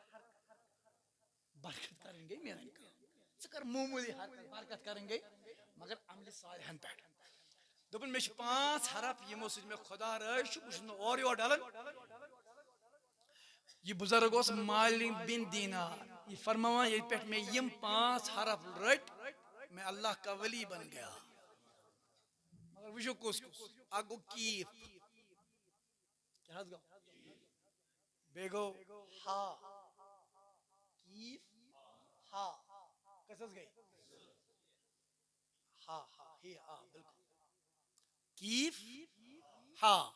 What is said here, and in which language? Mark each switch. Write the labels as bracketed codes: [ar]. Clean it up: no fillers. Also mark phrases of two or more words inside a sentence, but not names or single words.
[ks] برکت کرٕنۍ گٔے میٲنۍ کٲم ژٕ کر معموٗلی حرکت برکت کرٕنۍ گٔے مگر عملہِ صالحن پٮ۪ٹھ دوٚپُن مےٚ چھِ 5 حرف یِمو سۭتۍ مےٚ خۄدا رٲضۍ چھُ بہٕ چھُس نہٕ اورٕ یور ڈلان یہ بزرگ اوس مالک بن دینار یہ فرماوان ییٚتہِ پٮ۪ٹھ مےٚ یِم 5 حرف رٔٹۍ [ur] میں اللہ کا ولی بن گیا [ks] مگر وٕچھو کُس اکھ گوٚو کیٖف کیٛاہ حظ گوٚو بیٚیہِ گوٚو ہا کیٖف ہا کٔژ حظ گٔے ہا ہی ہا بالکل کیٖف ہا